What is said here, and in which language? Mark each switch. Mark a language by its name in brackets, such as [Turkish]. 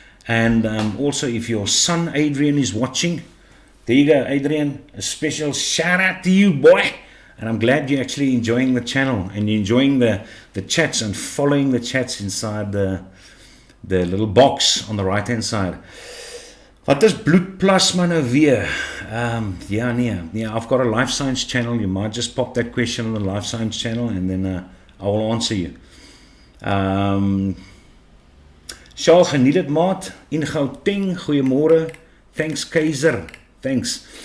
[English] And also, if your son Adrian is watching, there you go, Adrian. A special shout out to you, boy. And I'm glad you're actually enjoying the channel and you're enjoying the chats and following the chats inside the little box on the right hand side. [Afrikaans] Wat is bloedplasma nou weer? [English] Yeah, I've got a life science channel. You might just pop that question on the life science channel and then I will answer you. [Afrikaans] Charles, geniet het, maat. In Gauteng, goeiemôre. Thanks, Keizer. Thanks.